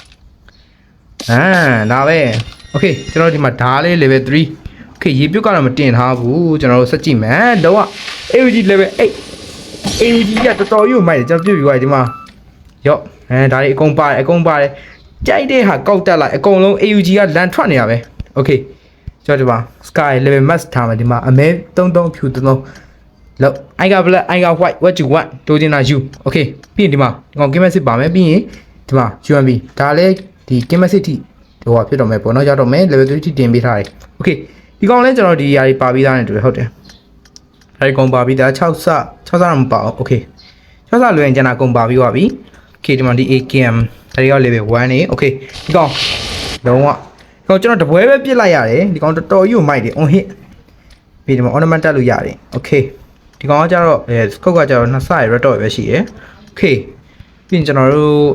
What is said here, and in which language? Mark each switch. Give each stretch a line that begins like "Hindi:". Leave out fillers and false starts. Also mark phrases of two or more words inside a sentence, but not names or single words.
Burmese: ဒါပဲ okay ကျွန်တော်ဒီမှာဓာလေး level 3 okay ရေပြုတ်ကတော့မတင်ထားဘူးကျွန်တော်တို့စက်ကြည့်မယ်လုံးဝ AUG level 8 AUG ကတော်တော်ကြီးကိုမိုက်တယ်ကျွန်တော်ပြုတ်ပြီးသွားဒီမှာရော့ဒါလေးအကုန်ပါတယ်ကြိုက်တဲ့ဟာကောက်တက်လိုက်အကုန်လုံး AUG ကလန်ထွက်နေရပဲ okay ကျွန်တော်ဒီမှာ
English: sky level max
Burmese: ထားမယ်ဒီမှာအမဲ33ဖြူ33လောက်
English: I got black I got white what you want
Burmese: တိုးချင်တာ
English: you okay
Burmese: ပြီးရင်ဒီမှာဒီ ကောင်
English: game message
Burmese: ပါမယ်ပြီးရင်ဒီမှာ UMB ဒါလည်းဒီ
English: game message
Burmese: ထိဟိုဟာဖြစ်တော့မယ်ပေါ့နော်ရောက်တော့မယ် level 3ထိတင်ပေးထားတယ် okay ဒီကောင်လည်းကျွန်တော်ဒီຢာတွေပါပြီးသားနေတူတယ်ဟုတ်တယ်ဒါဒီကောင်ပါပြီးသား6စတော့မပါဘူး okay 6စလွယ်ရင်ကျွန်တော်ကုန်ပါပြီးသွားပြီ okay ဒီမှာဒီ AKM ဒါတွေက level 1နေ okay ဒီကောင်လုံးဝဒီကောင်ကျွန်တော်တပွဲပဲပြစ်လိုက်ရတယ်ဒီကောင်တော်တော်ကြီးကိုမိုက်တယ်
English: on hit
Burmese: ပြီးဒီမှာ ornament တက်လို့ရတယ် okay ဒီကောင်ကကျတော့scope ကကျတော့နှစ်ဆရ
English: red dot
Burmese: ပဲရှိရယ် okay ပြီးရင်ကျွန်တော်တို့